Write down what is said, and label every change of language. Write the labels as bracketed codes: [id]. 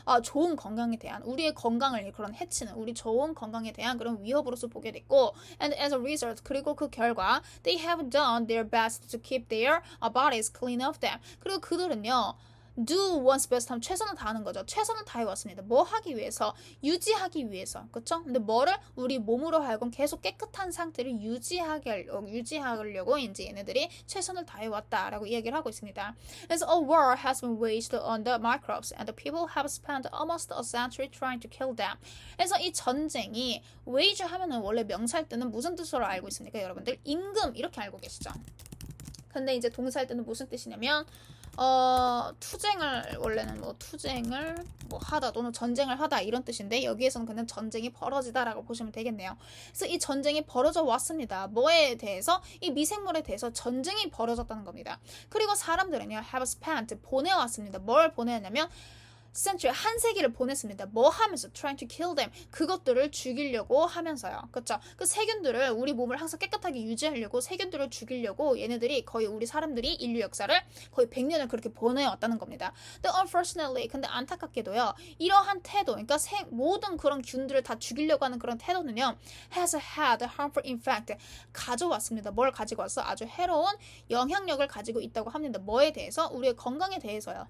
[ko] 좋은 건강에 대한, 우리의 건강을 그런 해치는, 우리 좋은 건강에 대한 그런 위협으로서 보게 됐고, [en] and as a result, [ko] 그리고 그 결과 [en] they have done their best to keep their bodies clean of them. [ko] 그리고 그들은요, do one's best 하면 최선을 다하는 거죠. 최선을 다해왔습니다. 뭐 하기 위해서? 유지하기 위해서. 그쵸? 근데 뭐를? 우리 몸으로 하여금 계속 깨끗한 상태를 유지하려고 이제 얘네들이 최선을 다해왔다라고 이야기를 하고 있습니다. 그래서 [en] a war has been waged on the microbes and the people have spent almost a century trying to kill them. [ko] 그래서 이 전쟁이, wage 하면은 원래 명사일 때는 무슨 뜻으로 알고 있습니까? 여러분들 임금 이렇게 알고 계시죠? 근데 이제 동사할 때는 무슨 뜻이냐면 투쟁을 원래는 뭐 투쟁을 뭐 하다 또는 전쟁을 하다 이런 뜻인데 여기에서는 그냥 전쟁이 벌어지다라고 보시면 되겠네요. 그래서 이 전쟁이 벌어져 왔습니다. 뭐에 대해서? 이 미생물에 대해서 전쟁이 벌어졌다는 겁니다. 그리고 사람들은요 [en] have spent [ko] 보내왔습니다. 뭘 보내왔냐면 century 한 세기를 보냈습니다. 뭐 하면서 [en] trying to kill them [ko] 그것들을 죽이려고 하면서요. 그렇죠? 그 세균들을 우리 몸을 항상 깨끗하게 유지하려고 세균들을 죽이려고 얘네들이 거의 우리 사람들이 인류 역사를 거의 100년을 그렇게 보내왔다는 겁니다. 근데 unfortunately 근데 안타깝게도요. 이러한 태도 그러니까 모든 그런 균들을 다 죽이려고 하는 그런 태도는요. [en] has had harmful effect 가져왔습니다. [ko] 뭘 가지고 왔어? 아주 해로운 영향력을 가지고 있다고 합니다. 뭐에 대해서? 우리의 건강에 대해서요.